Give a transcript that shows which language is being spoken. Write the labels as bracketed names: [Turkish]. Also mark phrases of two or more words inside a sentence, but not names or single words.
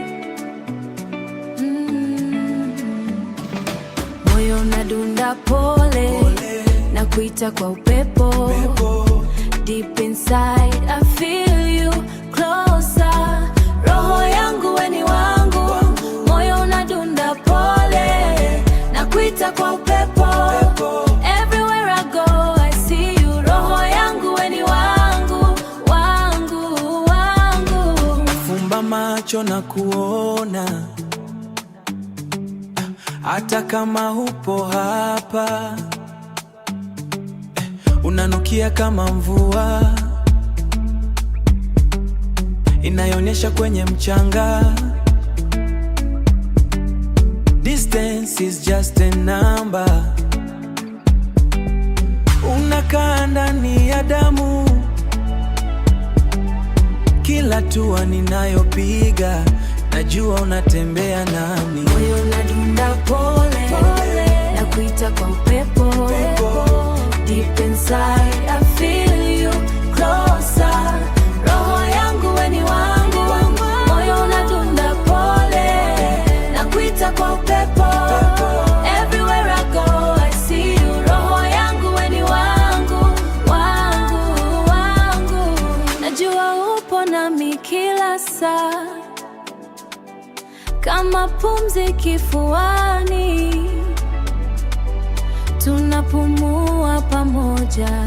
[Swahili] moyo unadunda pole, na kuita kwa upepo. [English] Deep inside I feel you closer. [Swahili] Roho yangu weni wangu, moyo unadunda pole, na kuita kwa upepo. [English] Everywhere I go I see you. [Swahili] Roho yangu weni wangu, wangu, wangu. Fumba macho na kuona, hata kama hupo hapa. Unanukia kama mvua inayonyesha kwenye mchanga. [English] Distance is just a number. [Swahili] Unakaa ndani ya damu, kila hatua ninayopiga najua unatembea nami. Moyo unadunda pole, na kuita kwa upepo. [English] Deep inside I feel you closer. [Swahili] Roho yangu weni wangu, moyo unadunda pole, na kuita kwa upepo. [English] Everywhere I go I see you. [Swahili] Roho yangu weni wangu, wangu, wangu. Najua upo nami kila saa, kama pumzi kifuani, tunapumua pamoja.